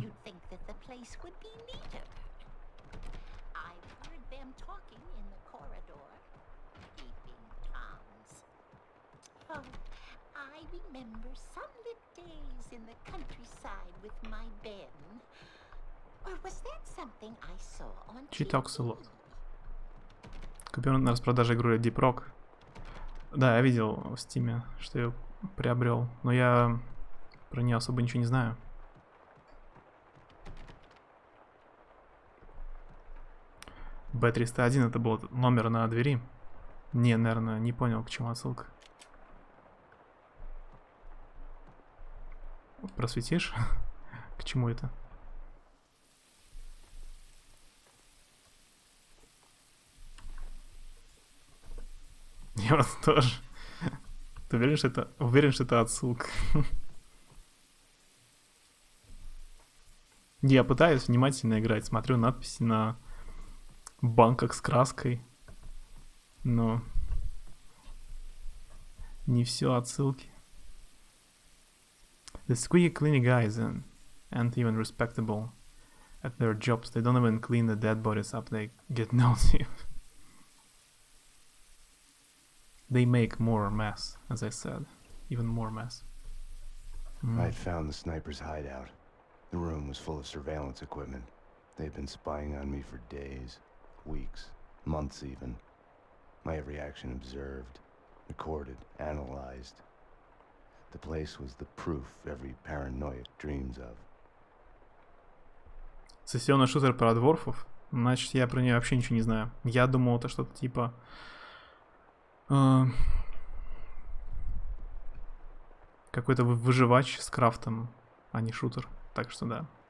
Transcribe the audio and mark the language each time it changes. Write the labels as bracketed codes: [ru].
[en] You'd think that the place would be neater. I've heard them talking in the corridor. Keeping Toms. Oh, I remember sunlit days in the countryside with my Ben. Or was that something I saw on She TV? talks a lot. [ru] Купил на распродаже игру Deep Rock. Да, я видел в Стиме, что ее приобрел. Но я Про нее особо ничего не знаю. Б-301 это был номер на двери. Не, наверное, не понял, к чему отсылка. Просветишь? К чему это? Я вот тоже. Ты уверен, что это отсылка? Я пытаюсь внимательно играть, смотрю надписи на банках с краской, но не все отсылки. [en] The squeaky cleaning guys aren't even respectable at their jobs. They don't even clean the dead bodies up. They get nosy. They make more mess, as I said. Even more mess. I had found the sniper's hideout. The room was full of surveillance equipment. They'd been spying on me for days, weeks, months even. My every action observed, recorded, analyzed. The place was the proof every paranoid dreams of. [ru] Сессионный шутер про дворфов? Значит, я про нее вообще ничего не знаю. Я думал, это что-то типа... какой-то выживач с крафтом, а не шутер. Так что да.